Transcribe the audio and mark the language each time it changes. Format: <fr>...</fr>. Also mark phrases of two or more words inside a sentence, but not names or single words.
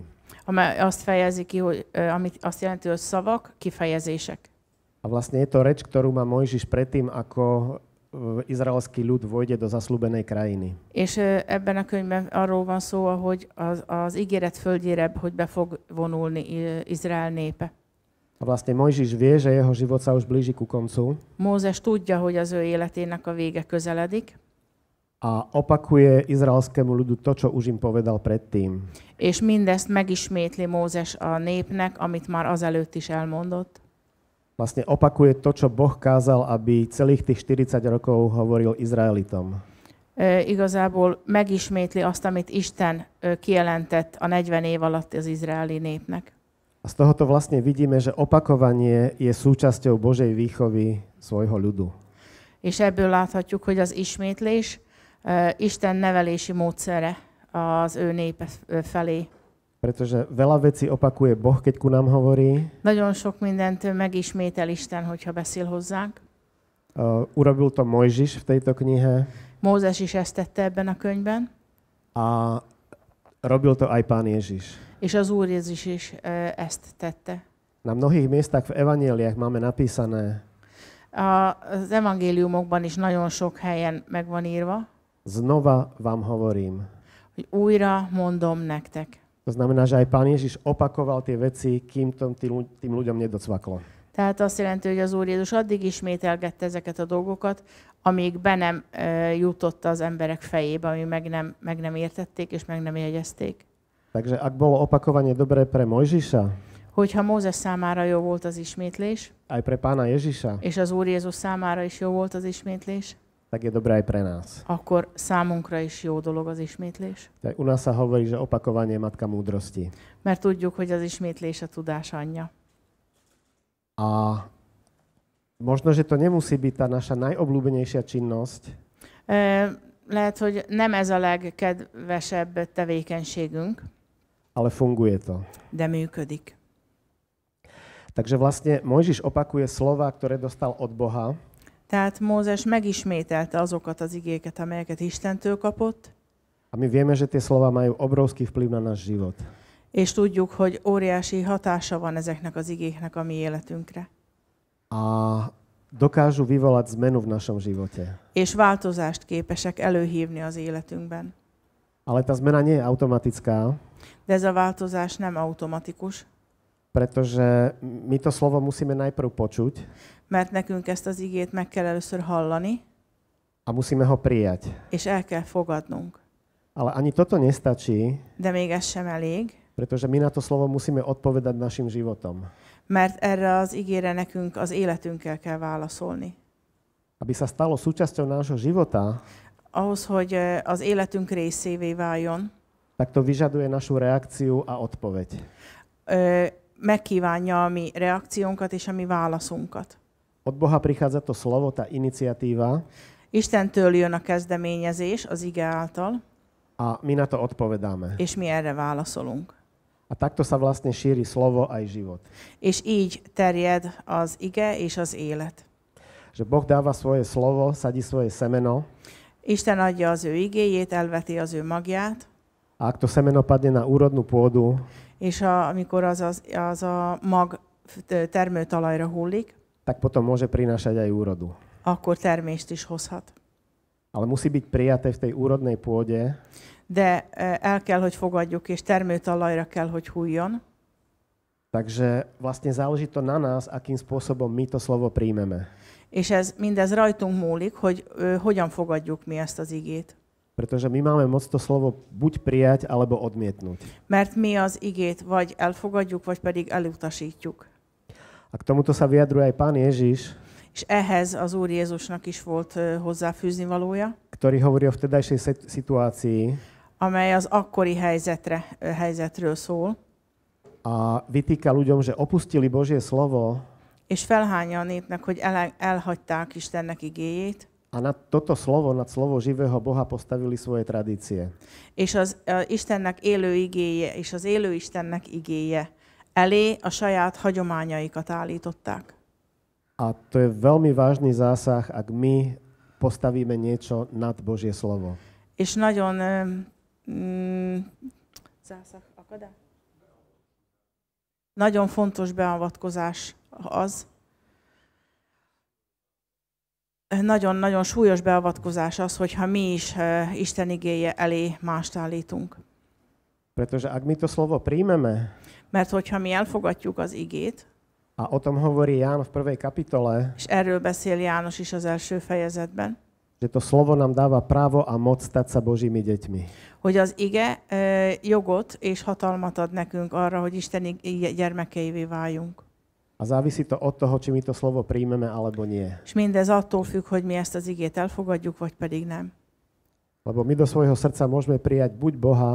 <hu>amely azt fejezi ki, hogy, amit azt jelenti, hogy szavak, kifejezések.</hu> <sk>A vlastne je to reč, ktorú má Mojžiš predtým, ako izraelský ľud vojde do zasľúbenej krajiny.</sk> <hu>És ebben a könyvben arról van szó, hogy az ígéret földjére, hogy be fog vonulni Izrael népe.</hu> <sk>A vlastne Mojžiš vie, že jeho život sa už blíži ku koncu.</sk> <hu>Mózes tudja, hogy az ő életének a vége közeledik.</hu> <sk>a opakuje izraelskému ľudu to, čo už im povedal predtým.</sk> <hu>És mindezt megismétli Mózes a népnek, amit már azelőtt is elmondott.</hu> <sk>Vlastne opakuje to, čo Boh kázal, aby celých tých 40 rokov hovoril Izraelitom.</sk> <hu>Igazából megismétli azt, amit Isten kijelentett a 40 év alatt az izraeli népnek.</hu> <sk>A z tohoto vlastne vidíme, že opakovanie je súčasťou Božej výchovy svojho ľudu.</sk> <hu>És ebből láthatjuk, hogy az ismétlés Isten nevelési módszere az ő népe felé.</hu> <sk>Pretože veľa vecí opakuje Boh, keď ku nám hovorí.</sk> <hu>Nagyon sok mindent megismétel Isten, hogyha beszél hozzánk.</hu> <sk>Urobil to Mojžiš v tejto knihe.</sk> <hu>Mózes is ezt tette ebben a könyvben.</hu> <sk>A robil to aj Pán Ježiš.</sk> <hu>És az Úr Jézus is ezt tette.</hu> <sk>Na mnohých miestach v evanjeliách máme napísané:</sk> <hu>Az evangéliumokban is nagyon sok helyen meg van írva,</hu> <sk>znova vám hovorím.</sk> <hu>hogy újra mondom nektek.</hu> <sk>To znamená, že aj Pán Ježiš opakoval tie veci, kým tým ľuďom nedocvaklo.</sk> <hu>Tehát azt jelenti, hogy az Úr Jézus addig ismételgette ezeket a dolgokat, amíg be nem jutott az emberek fejébe, amíg meg nem értették és meg nem jegyezték.</hu> <sk>Takže ak bolo opakovanie dobré pre Mojžiša,</sk> <hu>Hogyha Mózes számára jó volt az ismétlés,</hu> <sk>aj pre Pána Ježiša,</sk> <hu>és az Úr Jézus számára is jó volt az ismétlés,</hu> <sk>tak je dobré aj pre nás.</sk> <hu>akkor számunkra is jó dolog az ismétlés.</hu> <sk>Tak u nás sa hovorí, že opakovanie je matka múdrosti.</sk> <hu>Mert tudjuk, hogy az ismétlés a tudás anyja.</hu> <sk>A možno, že to nemusí byť tá naša najobľúbenejšia činnosť,</sk> <hu>Lehet, hogy nem ez a legkedvesebb tevékenységünk,</hu> <sk>ale funguje to.</sk> <hu>de működik.</hu> <sk>Takže vlastne Mojžiš opakuje slova, ktoré dostal od Boha.</sk> <hu>Tehát Mózes megismételte azokat az igéket, amelyeket Istentől kapott,</hu> <sk>A my vieme, že tie slova majú obrovský vplyv na náš život.</sk> <hu>és tudjuk, hogy óriási hatása van ezeknek az igéknek a mi életünkre.</hu> <sk>A dokážu vyvolať zmenu v našom živote.</sk> <hu>És változást képesek előhívni az életünkben.</hu> <sk>Ale tá zmena nie je automatická,</sk> <hu>De ez a változás nem automatikus,</hu> <sk>pretože my to slovo musíme najprv počuť</sk> <hu>mert nekünk ezt az igét meg kell először hallani,</hu> <sk>a musíme ho prijať.</sk> <hu>és el kell fogadnunk.</hu> <sk>Ale ani toto nestačí,</sk> <hu>De még ez sem elég,</hu> <sk>pretože my na to slovo musíme odpovedať našim životom.</sk> <hu>mert erre az igére nekünk az életünkkel kell válaszolni.</hu> <sk>Aby sa stalo súčasťou nášho života,</sk> <hu>Ahhoz, hogy az életünk részévé váljon,</hu> <sk>tak to vyžaduje našu reakciu a odpoveď.</sk> <hu>megkívánja a mi reakciónkat és a mi válaszunkat.</hu> <sk>Od Boha prichádza to slovo, tá iniciatíva,</sk> <hu>Istentől jön a kezdeményezés az ige által,</hu> <sk>a my na to odpovedáme.</sk> <hu>és mi erre válaszolunk.</hu> <sk>A takto sa vlastne šíri slovo aj život.</sk> <hu>És így terjed az ige és az élet.</hu> <sk>Že Boh dáva svoje slovo, sadí svoje semeno,</sk> <hu>Isten adja az ő igéjét, elveti az ő magját,</hu> <sk>a ak to semeno padne na úrodnú pôdu,</sk> <hu>és amikor az a mag termőtalajra hullik,</hu> <sk>tak potom môže prinášať aj úrodu.</sk> <hu>akkor termést is hozhat.</hu> <sk>Ale musí byť prijaté v tej úrodnej pôde,</sk> <hu>De el kell, hogy fogadjuk, és termőtalajra kell, hogy hulljon.</hu> <sk>takže vlastne záleží to na nás, akým spôsobom my to slovo príjmeme.</sk> <hu>És mindez rajtunk múlik, hogy hogyan fogadjuk mi ezt az igét.</hu> <sk>Pretože my máme moc to slovo buď prijať, alebo odmietnúť.</sk> <hu>Mert mi az igét vagy elfogadjuk, vagy pedig elutasítjuk.</hu> <sk>A k tomuto sa vyjadruje aj Pán Ježiš,</sk> <hu>És ehhez az Úr Jézusnak is volt hozzáfűzni valója,</hu> <sk>ktorý hovorí o vtedajšej situácii</sk> <hu>amely az akkori helyzetről szól,</hu> <sk>a vytýka ľuďom, že opustili Božie slovo</sk> <hu>és felhányja a népnek, hogy elhagyták Istennek igéjét,</hu> <sk>a na toto slovo, nad slovo živého Boha postavili svoje tradície.</sk> <hu>és az Istennek élő igéje, és az élő Istennek igéje elé a saját hagyományaikat állították.</hu> <sk>A to je veľmi vážny zásah, ak my postavíme niečo nad Božie slovo.</sk> <hu>És nagyon nagyon fontos beavatkozás az, nagyon-nagyon súlyos beavatkozás az, hogyha mi is Isten igéje elé mást állítunk.</hu> <sk>Pretože ak my to slovo príjmeme,</sk> <hu>Mert hogyha mi elfogadjuk az igét,</hu> <sk>a o tom hovorí Ján v 1. kapitole,</sk> <hu>és erről beszél János is az első fejezetben,</hu> <sk>Že to slovo nám dáva právo a moc stať sa Božími deťmi.</sk> <hu>Hogy az ige jogot és hatalmat ad nekünk arra, hogy Isten gyermekeivé váljunk.</hu> <sk>A závisí to od toho, či my to slovo príjmeme alebo nie.</sk> <hu>És mindez attól függ, hogy mi ezt az igét elfogadjuk, vagy pedig nem.</hu> <sk>Lebo my do svojho srdca môžeme prijať buď Boha,</sk>